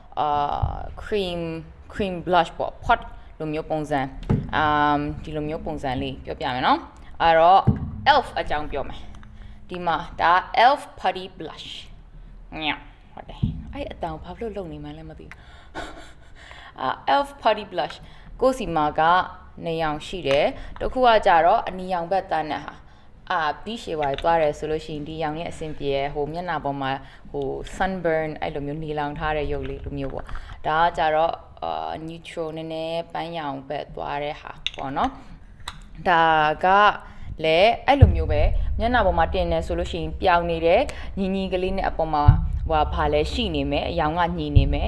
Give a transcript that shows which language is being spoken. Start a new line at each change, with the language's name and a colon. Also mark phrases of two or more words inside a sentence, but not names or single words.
English: cream blush
Burmese: ပေါ့ pot လိုမျိုးပုံစံဒီလိုမျိုးပုံစံလေးပြောပြမယ်เนาะအဲ့တော့ elf အကြောင်းပြောမယ်ဒီမှာဒါ elf putty blush ညဟုတ်တယ်အဲ့အတော င်ဘာလို့လုံနေမှန်းလည်းမသိဘူး elf putty blush ကိုစီမာက2ရောင်ရှိတယ်တစ်ခုကကြတော့အနီရောင်ဘက်တ န်းနဲ့ဟာပြီးရှေ့ပါသွားတယ်ဆိုလို့ရှိရင်ဒီရောင်ရဲ့အဆင်ပြေဟိုမျက်နှာပေါ်မှာဟို sunburn အဲ့လိုမျိုးနေလောင်ထားတဲ့ရုပ်လေးလိုမျိုးပေါ့ဒါကကြတော့neutral နည်းနည်းပန်းရောင်ဘက်သွားတဲ့ဟာပေါ့နော်ဒါကလည်းအဲ့လိုမျိုးပဲမျက်နှာပေါ်မှာတင်နေဆိုလို့ရှိရင်ပြောင်နေတဲ့ညီကလေးနဲ့အပေါ်မှာဟိုဘာလဲရှိနေမယ်အယောင်ကညီနေမယ်